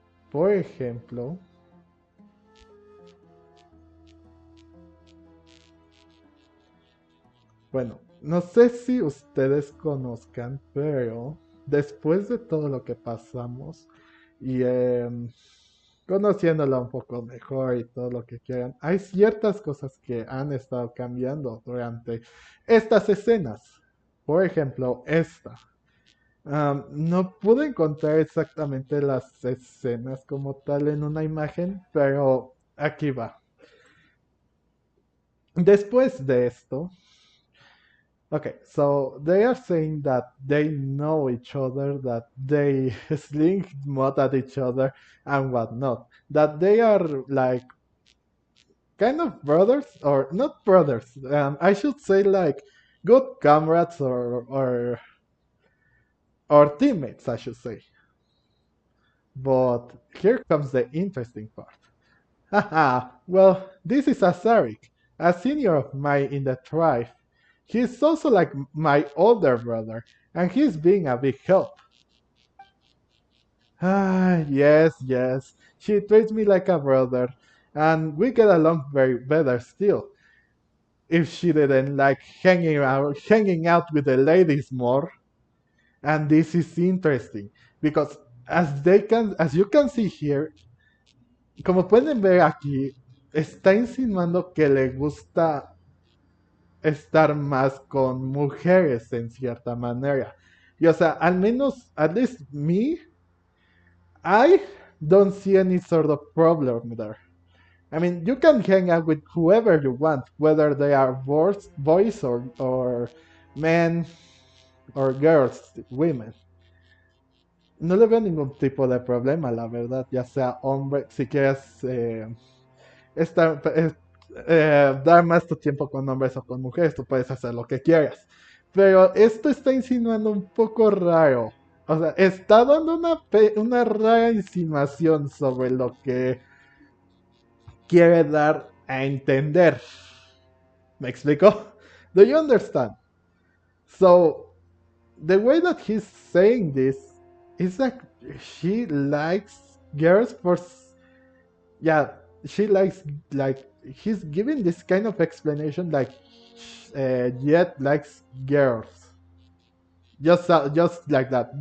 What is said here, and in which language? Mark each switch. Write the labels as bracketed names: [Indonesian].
[Spanish] Por ejemplo, bueno, no sé si ustedes conozcan, pero después de todo lo que pasamos y conociéndola un poco mejor y todo lo que quieran, hay ciertas cosas que han estado cambiando durante estas escenas. Por ejemplo, esta. No pude encontrar exactamente las escenas como tal en una imagen, pero aquí va. Después de esto, [English] okay, so they are saying that they know each other, that they sling mud at each other and whatnot. That they are like kind of brothers, or not brothers. I should say like good comrades or teammates, I should say. But here comes the interesting part. Haha, well, this is Asarik, a senior of mine in the tribe. He's also like my older brother, and he's being a big help. Ah, yes, yes. She treats me like a brother, and we get along very better still. If she didn't like hanging out with the ladies more. And this is interesting because as you can see here, [Spanish] como pueden ver aquí, está insinuando que le gusta estar más con mujeres en cierta manera. Y o sea, al menos, [English] at least me, I don't see any sort of problem there. I mean, you can hang out with whoever you want, whether they are boys or men or girls, women. [Spanish] No le veo ningún tipo de problema, la verdad, ya sea hombre, si quieres estar, dar más tu tiempo con hombres o con mujeres, tú puedes hacer lo que quieras. Pero esto está insinuando un poco raro. O sea, está dando una rara insinuación sobre lo que quiere dar a entender. ¿Me explico? [English] Do you understand? So, the way that he's saying this is like she likes girls for, yeah, she likes like he's giving this kind of explanation like Jet likes girls, just like that.